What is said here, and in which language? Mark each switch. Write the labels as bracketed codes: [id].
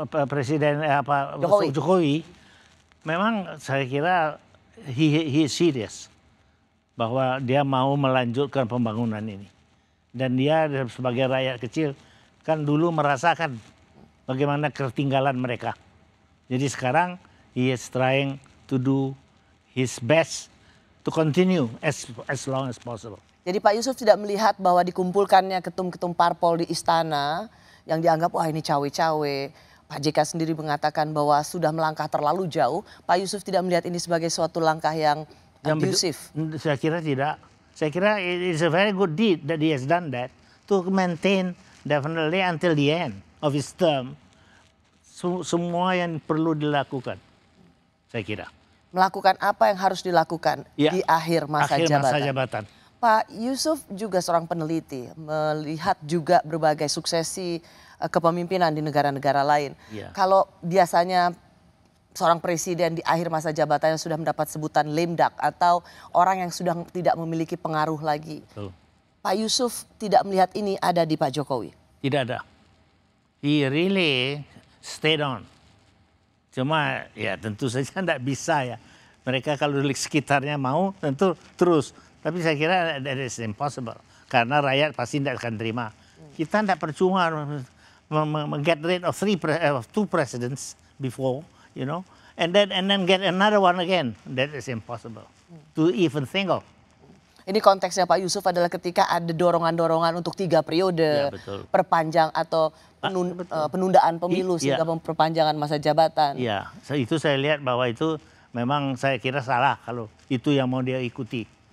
[id] Presiden Jokowi, memang saya kira [en] he is serious [id] bahwa dia mau melanjutkan pembangunan ini. Dan dia sebagai rakyat kecil kan dulu merasakan bagaimana ketertinggalan mereka. Jadi sekarang [en] he is trying to do his best to continue as long as possible. [id] Jadi Pak Yusuf tidak melihat bahwa dikumpulkannya ketum-ketum parpol di istana yang dianggap wah ini cawe-cawe. Pak JK sendiri mengatakan bahwa sudah melangkah terlalu jauh. Pak Yusuf tidak melihat ini sebagai suatu langkah yang abusif. Saya kira tidak. Saya kira [en] it is a very good deed that he has done that to maintain definitely until the end of his term. [id] Semua yang perlu dilakukan, saya kira. Melakukan apa yang harus dilakukan di akhir masa jabatan. Pak Yusuf juga seorang peneliti, melihat juga berbagai suksesi kepemimpinan di negara-negara lain. Iya. Kalau biasanya seorang presiden di akhir masa jabatannya sudah mendapat sebutan lame duck atau orang yang sudah tidak memiliki pengaruh lagi. Betul. Pak Yusuf tidak melihat ini ada di Pak Jokowi. Tidak ada. [en] He really stayed on. [id] Cuma ya tentu saja tidak bisa ya. Mereka kalau di sekitarnya mau tentu terus. Tapi saya kira [en] that is impossible. [id] Karena rakyat pasti tidak akan terima. Kita tidak percuma [en] get rid of two presidents before, you know. And then get another one again. That is impossible to even think of. [id] Ini konteksnya Pak Yusuf adalah ketika ada dorongan-dorongan untuk 3 periode, Ya, betul. perpanjang atau penundaan pemilu sehingga perpanjangan masa jabatan. Iya, itu saya lihat bahwa itu memang saya kira salah kalau itu yang mau dia ikuti.